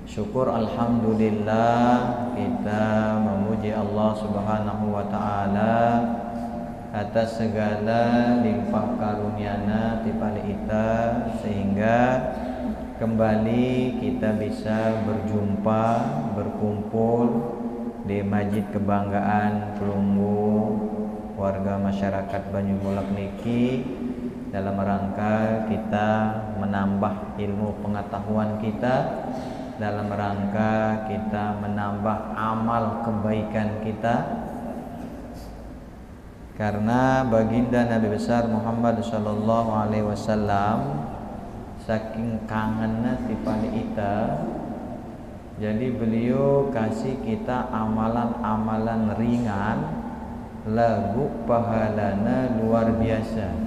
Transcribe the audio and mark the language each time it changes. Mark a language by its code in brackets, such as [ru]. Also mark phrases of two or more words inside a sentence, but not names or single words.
[id] Syukur alhamdulillah, kita memuji Allah [ar] Subhanahu wa taala [id] atas segala limpah karunia-Na tipali kita, sehingga kembali kita bisa berjumpa, berkumpul di Masjid Kebanggaan Pelumbu warga masyarakat Banyumulak niki, dalam rangka kita menambah ilmu pengetahuan kita, dalam rangka kita menambah amal kebaikan kita. Karena baginda Nabi besar Muhammad [ar] sallallahu alaihi wasallam [id] saking kangennya tipali kita, jadi beliau kasih kita amalan-amalan ringan, lagu pahalana luar biasa.